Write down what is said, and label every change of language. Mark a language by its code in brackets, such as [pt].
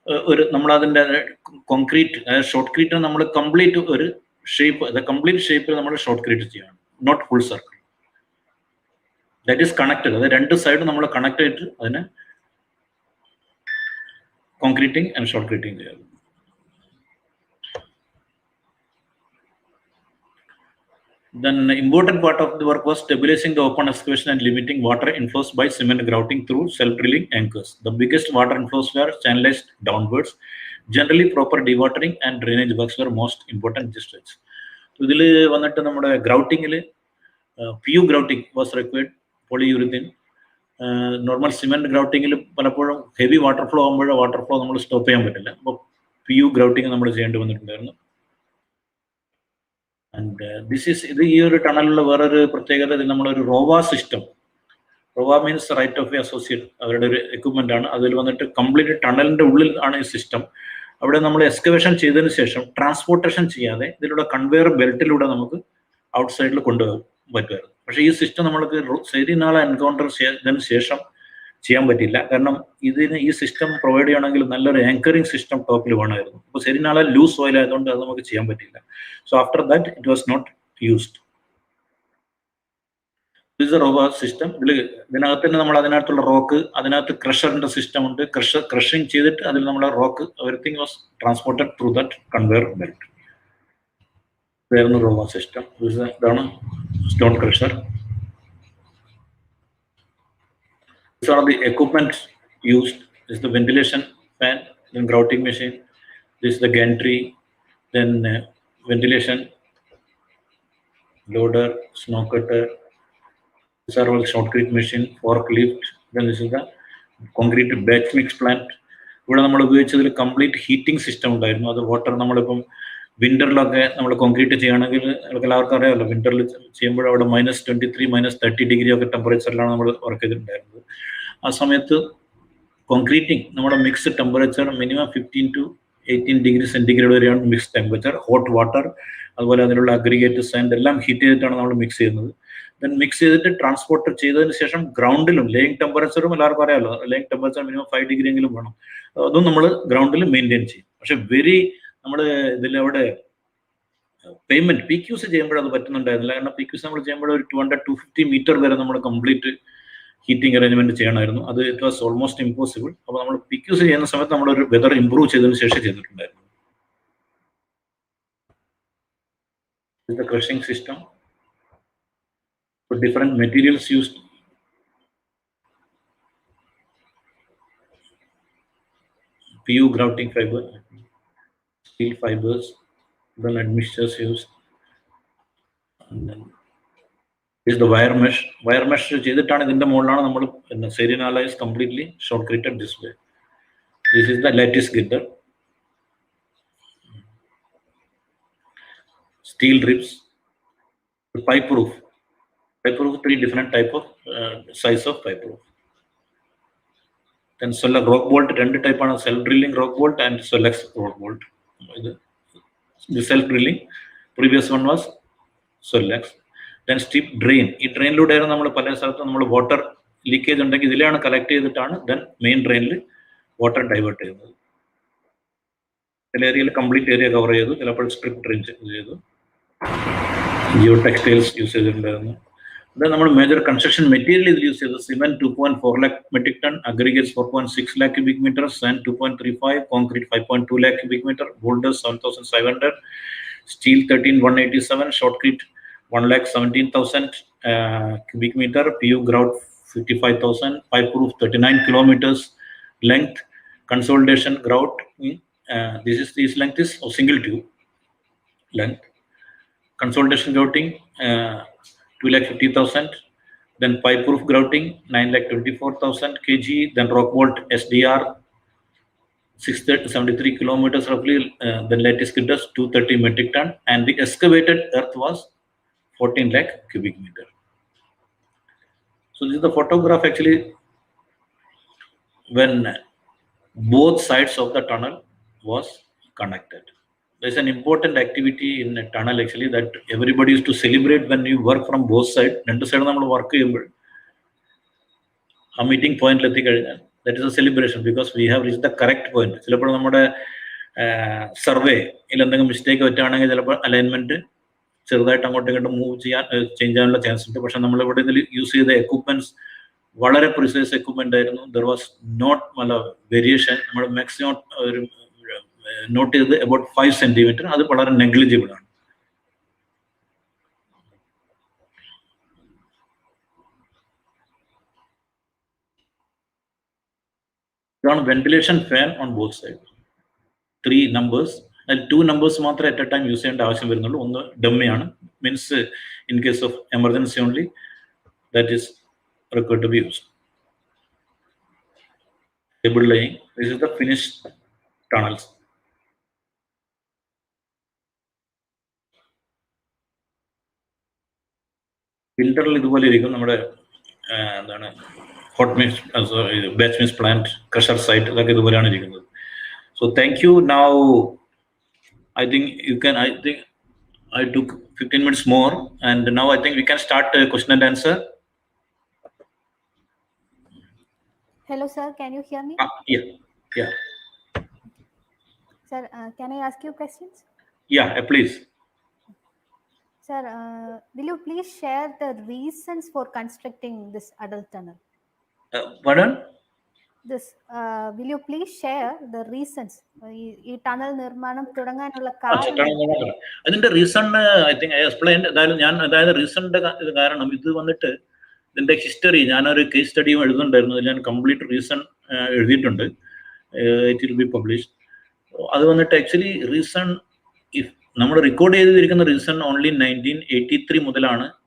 [ml] ഒരു നമ്മളതിൻ്റെ concrete short Crete നമ്മൾ കംപ്ലീറ്റ് ഒരു ഷേപ്പ്, കംപ്ലീറ്റ് ഷേപ്പിൽ നമ്മൾ ഷോർട്ട് ക്രീറ്റ് ചെയ്യണം, [en] Not full circle. That is connected. [ml] അത് രണ്ട് സൈഡ് നമ്മൾ കണക്ട് ചെയ്തിട്ട് അതിനെ കോൺക്രീറ്റിംഗ് ആൻഡ് ഷോർട്ട് ക്രീറ്റിംഗ് ചെയ്യാം. [en] Then important part of the work was stabilizing the open excavation and limiting water inflows by cement grouting through self-drilling anchors. The biggest water inflows were channelized downwards. Generally, proper dewatering and drainage works were most important districts. [ml] ഇതിൽ വന്നിട്ട് നമ്മുടെ ഗ്രൗട്ടിങ്ങിൽ PU grouting was required, പോളിയൂറിത്തീൻ. Normal cement ഗ്രൗട്ടിങ്ങിൽ പലപ്പോഴും heavy water flow ആകുമ്പോഴോ water flow നമ്മൾ stop ചെയ്യാൻ പറ്റില്ല. അപ്പോൾ PU grouting നമ്മൾ ചെയ്യേണ്ടി വന്നിട്ടുണ്ടായിരുന്നു. ആൻഡ് ഇത് ഈ ഒരു ടണലിലുള്ള വേറൊരു പ്രത്യേകത, ഇത് നമ്മളൊരു റോവ system, റോവ means right of way associate, അവരുടെ ഒരു എക്യുപ്മെന്റ് ആണ്. അതിൽ വന്നിട്ട് കംപ്ലീറ്റ് ടണലിന്റെ ഉള്ളിൽ ആണ് ഈ സിസ്റ്റം. അവിടെ നമ്മൾ എക്സ്കവേഷൻ ചെയ്തതിന് ശേഷം ട്രാൻസ്പോർട്ടേഷൻ ചെയ്യാതെ ഇതിലൂടെ കൺവെയർ ബെൽറ്റിലൂടെ നമുക്ക് ഔട്ട് സൈഡിൽ കൊണ്ടുപോകാൻ പറ്റുമായിരുന്നു. പക്ഷേ ഈ സിസ്റ്റം നമ്മൾക്ക് സെരിനാള എൻകൗണ്ടർ ചെയ്തതിന് ശേഷം ചെയ്യാൻ പറ്റില്ല. കാരണം ഇതിന് ഈ സിസ്റ്റം പ്രൊവൈഡ് ചെയ്യണമെങ്കിൽ നല്ലൊരു ആങ്കറിംഗ് സിസ്റ്റം ടോപ്പിൽ വേണമായിരുന്നു. അപ്പോൾ സെരിനാള ലൂസ് സോയിൽ ആയതുകൊണ്ട് അത് നമുക്ക് ചെയ്യാൻ പറ്റില്ല. [en] So after that it was not used. [ml] This A റോവ system. ഇതിനകത്ത് തന്നെ നമ്മൾ അതിനകത്തുള്ള റോക്ക്, അതിനകത്ത് ക്രഷറിന്റെ സിസ്റ്റം ഉണ്ട്. ക്രഷിങ് ചെയ്തിട്ട് അതിൽ നമ്മുടെ rock [en] Everything was transported through that conveyor belt. [ml] ഇതായിരുന്നു റോവ സിസ്റ്റം. ഇതാണ് stone crusher. [en] These are the equipment used. This is the ventilation fan, then grouting machine. This is the gantry, then ventilation, loader, snow cutter. These are all shotcrete machine, forklift. Then this is the concrete batch mix plant. [ml] ഇവിടെ നമ്മൾ ഉപയോഗിച്ചതിൽ complete heating system ഉണ്ടായിരുന്നു. അത് water നമ്മളിപ്പം വിന്ററിലൊക്കെ നമ്മൾ concrete ചെയ്യുകയാണെങ്കിൽ നമുക്ക് എല്ലാവർക്കും അറിയാമല്ലോ, വിന്ററിൽ ചെയ്യുമ്പോൾ അവിടെ -23, -30 ഒക്കെ ടെമ്പറേച്ചറിലാണ് നമ്മൾ വർക്ക് ചെയ്തിട്ടുണ്ടായിരുന്നത്. ആ സമയത്ത് കോൺക്രീറ്റിംഗ് നമ്മുടെ mix temperature minimum 15 to 18 degree centigrade വരെയാണ് മിക്സ് ടെമ്പറേച്ചർ. ഹോട്ട് വാട്ടർ അതുപോലെ അതിലുള്ള അഗ്രിഗേറ്റ് സാൻഡ് എല്ലാം ഹീറ്റ് ചെയ്തിട്ടാണ് നമ്മൾ മിക്സ് ചെയ്യുന്നത്. ദെൻ മിക്സ് ചെയ്തിട്ട് ട്രാൻസ്പോർട്ട് ചെയ്തതിന് ശേഷം ഗ്രൗണ്ടിലും ലേയിങ് ടെമ്പറേച്ചറും എല്ലാവർക്കും അറിയാമല്ലോ, ലേയിങ് ടെമ്പറേച്ചർ മിനിമം 5 ഡിഗ്രി എങ്കിലും വേണം. അതും നമ്മൾ ഗ്രൗണ്ടിൽ മെയിൻറ്റെയിൻ ചെയ്യും. പക്ഷെ നമ്മൾ ഇതിലവിടെ പേയ്മെന്റ് PQC ചെയ്യുമ്പോൾ അത് പറ്റുന്നുണ്ടായിരുന്നില്ല. കാരണം PQC നമ്മൾ ചെയ്യുമ്പോൾ ഒരു 200-250 മീറ്റർ വരെ നമ്മൾ കംപ്ലീറ്റ് ഹീറ്റിംഗ് അറേഞ്ച്മെന്റ് ചെയ്യണമായിരുന്നു. അത് [en] It was almost impossible. [ml] അപ്പോൾ നമ്മൾ PQC ചെയ്യുന്ന സമയത്ത് നമ്മളൊരു വെതർ ഇംപ്രൂവ് ചെയ്തതിന് ശേഷം ചെയ്തിട്ടുണ്ടായിരുന്നു. [en] The crushing system for different materials used. PU grouting fiber, steel fibers, then admixtures used. And then is the wire mesh. Wire mesh [ml] ചെയ്തിട്ടാണ് ഇതിന്റെ മുകളിലാണ് നമ്മൾ [en] serialized completely shotcreted this way. This is the lattice girder. Steel ribs, pipe roof. Pipe roof 3 different type of size of pipe roof. Then rock bolt 2 type ആണ്, self drilling rock bolt and Solex rock bolt. The self drilling, previous one was Solex. Then steep drain. [ml] ഈ ഡ്രെയിനിലൂടെയാണ് നമ്മൾ പല സ്ഥലത്തും നമ്മൾ water leakage ഉണ്ടെങ്കിൽ ഇതിലാണ് collect ചെയ്തിട്ടാണ് then main ഡ്രെയിനിൽ വാട്ടർ ഡൈവേർട്ട് ചെയ്യുന്നത്. ചില ഏരിയയിൽ കംപ്ലീറ്റ് ഏരിയ കവർ ചെയ്തു, ചിലപ്പോൾ സ്ട്രിപ്പ് ഡ്രെയിൻ ചെയ്തു. ജിയോ ടെക്സ്റ്റൈൽസ് യൂസ് ചെയ്തിട്ടുണ്ടായിരുന്നു. Then നമ്മൾ മേജർ കൺസ്ട്രക്ഷൻ മെറ്റീരിയൽ ഇതിൽ യൂസ് ചെയ്തത് cement 2.4 lakh metric ton, aggregates 4.6 lakh cubic meter, sand 2.35, concrete 5.2 lakh cubic meter, boulders 7,500, steel 13,187, shotcrete 1,17,000 cubic meter, PU grout 55,000, pipe roof 39 kilometers length, consolidation grout. [en] This length is of single tube length. Consolidation grouting 2,50,000, then pipe roof grouting 9,24,000 kg, then rock bolt SDR 673 kilometers roughly, then lattice girders 230 metric ton, and the excavated earth was 14 lakh cubic meter. So this is the photograph actually when both sides of the tunnel was connected. There's an important activity in a tunnel actually that everybody used to celebrate when you work from both sides. രണ്ട് side നമ്മൾ work ചെയ്യുമ്പോൾ ആ meeting പോയിന്റിൽ എത്തിക്കഴിഞ്ഞാൽ that is a celebration because we have reach the correct point. [ml] ചിലപ്പോൾ നമ്മുടെ സർവേയിൽ എന്തെങ്കിലും മിസ്റ്റേക്ക് പറ്റുകയാണെങ്കിൽ ചിലപ്പോൾ അലൈൻമെന്റ് ചെറുതായിട്ട് അങ്ങോട്ടും ഇങ്ങോട്ടും ചേഞ്ച് ചെയ്യാനുള്ള ചാൻസ് ഉണ്ട്. പക്ഷെ നമ്മളിവിടെ ഇതിൽ യൂസ് ചെയ്ത എക്യുപ്മെന്റ്സ് വളരെ പ്രിസൈസ് എക്യുപ്മെന്റ് ആയിരുന്നു. [en] There was not variation. [ml] നമ്മൾ മാക്സിമം ഒരു നോട്ട് ചെയ്ത് അബൌട്ട് 5 centimeter, അത് വളരെ നെഗ്ലിജിബിൾ ആണ്. ഇതാണ് ventilation fan on both side. 3 numbers, അതിൽ 2 numbers മാത്രമേ അറ്റ് എ ടൈം യൂസ് ചെയ്യേണ്ട ആവശ്യം വരുന്നുള്ളൂ. ഒന്ന് ഡമ്മിയാണ്, [en] Means in case of emergency only that is required to be used. Cable laying. This is the finished tunnels. [ml] ഫിൽറ്ററിൽ ഇതുപോലെ ഇരിക്കും നമ്മുടെ എന്താണ് hot mix, batch mix plant, crusher site, ഇതൊക്കെ ഇതുപോലെയാണ് ഇരിക്കുന്നത്. [en] So thank you. Now I think I took 15 minutes more, and now I think we can start question and answer. Hello sir, can you hear me? Yeah. Sir, can I ask you questions? Yeah, please. Sir, will you please share the reasons for constructing this adult tunnel? Pardon? Will you please share the reasons? [ml] ഈ tunnel നിർമ്മാണം തുടങ്ങാനുള്ള കാരണം. അതിന്റെ reason [en] I think I explained. [ml] അതായത് റീസണിന്റെ കാരണം ഇത് വന്നിട്ട് ഇതിൻ്റെ ഹിസ്റ്ററി ഞാനൊരു കേസ് സ്റ്റഡിയും എഴുതുന്നുണ്ടായിരുന്നു. ഞാൻ കംപ്ലീറ്റ് റീസൺ എഴുതിയിട്ടുണ്ട്. [en] It will be publish. [ml] അത് വന്നിട്ട് ആക്ച്വലി റീസൺ നമ്മൾ റെക്കോർഡ് ചെയ്തിരിക്കുന്ന റീസൺ ഓൺലി 1983 മുതലാണ്.